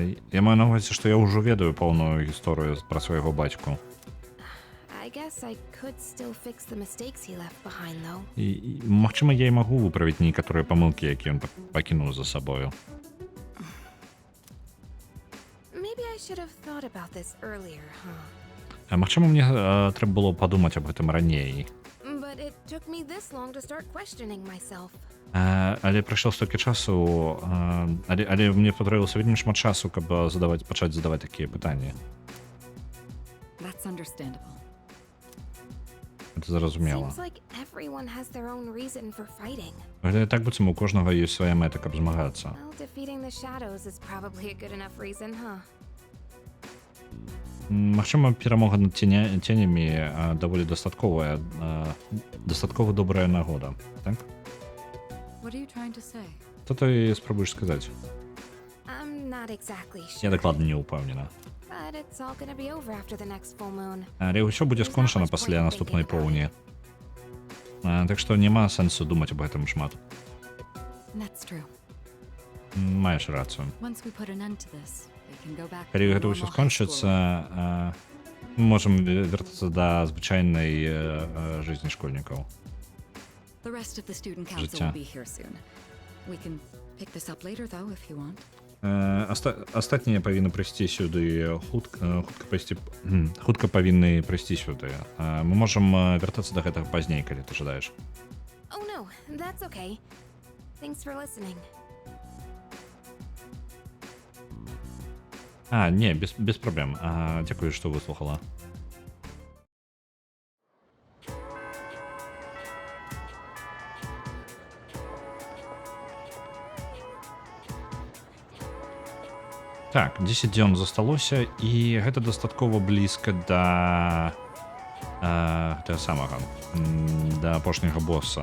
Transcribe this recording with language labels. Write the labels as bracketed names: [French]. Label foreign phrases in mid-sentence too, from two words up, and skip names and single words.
[Belarusian] Я маю на ўвазе, што я ўжо ведаю паўную гісторыю пра свайго бацьку. [English] I guess I could still fix the mistakes he left behind, though. [Belarusian] І магчыма, я і магу выправіць некаторыя памылкі, якія ён пакінуў за сабою. [English] Maybe I should have thought about this earlier, huh? [Belarusian] Магчыма, мне трэба было падумаць аб гэтым раней. [English] But it took me this long to start questioning myself. [Belarusian] Але прайшло столькі часу, але мне патрэбілася вельмі шмат часу, каб пачаць задаваць такія пытанні. [English] That's understandable. [Belarusian] Гэта зразумела. [English] Seems like everyone has their own reason for fighting. [Belarusian] Гэта так быццам у кожнага ёсць свая мэта, каб змагацца. [English] Well, defeating the shadows is probably a good enough reason, huh? [Belarusian] Магчыма, перамога над ценямі даволі дастаткова добрая нагода, так? [English] What are you trying to say? [Belarusian] Што ты спрабуеш сказаць? [English] I'm not exactly sure. [Belarusian] Я дакладна не ўпэўнена. [English] But it's all gonna be over after the next full moon. [Belarusian] Але ўсё будзе скончана пасля наступнай поўні. Так што няма сэнсу думаць аб гэтым шмат. [English] That's true. [Belarusian] Маеш рацыю. [English] Once we put an end to this, we can go back to [Belarusian] Калі гэта [English] normal [Belarusian] ўсё [English] high [Belarusian] скончыцца, мы можам вяртацца да звычайнай жизни школьнікаў. [English] school. The rest of the student council [Belarusian] Жыцця. [English] will be here soon. We can pick this up later, though, if you want. [Belarusian] Астатнія павінны прыйсці сюды хутка павінны прыйсці сюды. Мы можам вяртацца да гэтага пазней, калі ты жадаеш. [English] Oh no, that's okay. Thanks for listening. [Belarusian] Не, без праблем. Дзякую, што выслухала. Так, 10 дзён засталося, і гэта дастаткова блізка да гэтага самага, да апошняга босса.